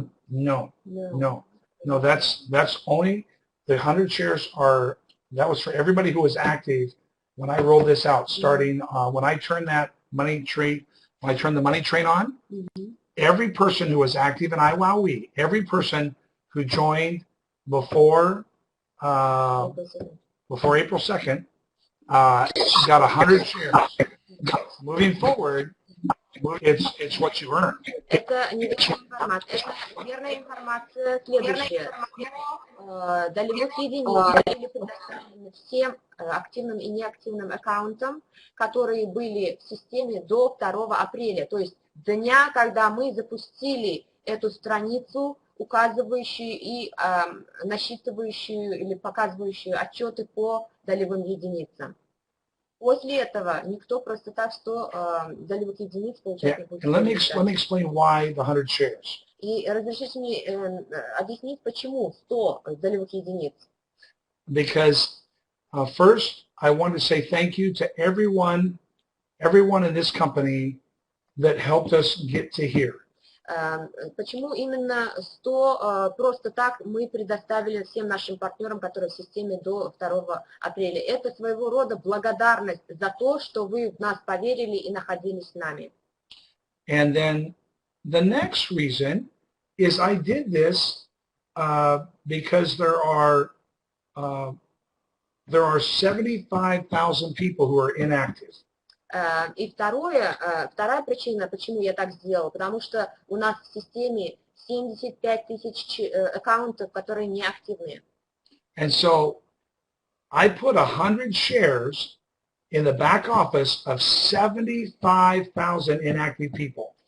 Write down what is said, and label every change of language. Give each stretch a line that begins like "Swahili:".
English: No, that's only, the 100 shares that was for everybody who was active when I rolled this out, starting when I turned the money train on, every person who was active in iWowWe, every person who joined before April 2nd, got 100 shares. Moving forward, it's what you earn.
Russian: Это неверная информация. Это верная информация следующая. Долевых единиц были предоставлены всем активным и неактивным аккаунтам, которые были в системе до 2 апреля. То есть дня, когда мы запустили эту страницу, указывающую и насчитывающую или показывающую отчеты по долевым единицам. После этого никто просто так 100 долевых единиц получать не будет.
English: Let me explain why the 100 shares.
Russian: И разрешите мне объяснить, почему 100 долевых единиц.
English: Because first, I want to say thank you to everyone in this company that helped us get to here.
Russian: Почему именно 100 просто так мы предоставили всем нашим партнерам, которые в системе до 2 апреля? Это своего рода благодарность за то, что вы в нас поверили и находились с нами.
English: And then the next reason is I did this because there are 75,000 people who are inactive.
Russian: И вторая причина, почему я так сделал, потому что у нас в системе 75 тысяч аккаунтов, которые неактивные.
English: And so I put 100 shares in the back office of 75,000 inactive people.